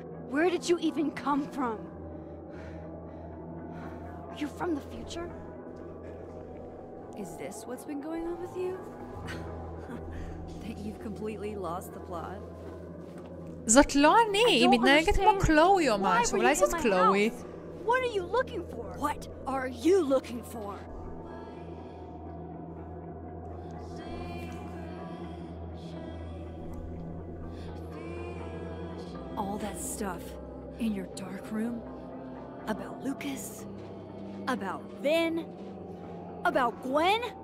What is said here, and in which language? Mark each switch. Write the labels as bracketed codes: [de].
[en] Where did you even come from? Are you from the future? Is this what's been going on with you? That you've completely lost the plot? [he] זאת לא אני, היא מתנהגת כמו קלואי או משהו, אולי זאת קלואי. [en] What are you looking for? What are you looking for? All that stuff in your dark room about Lucas, about Vin, about Gwen?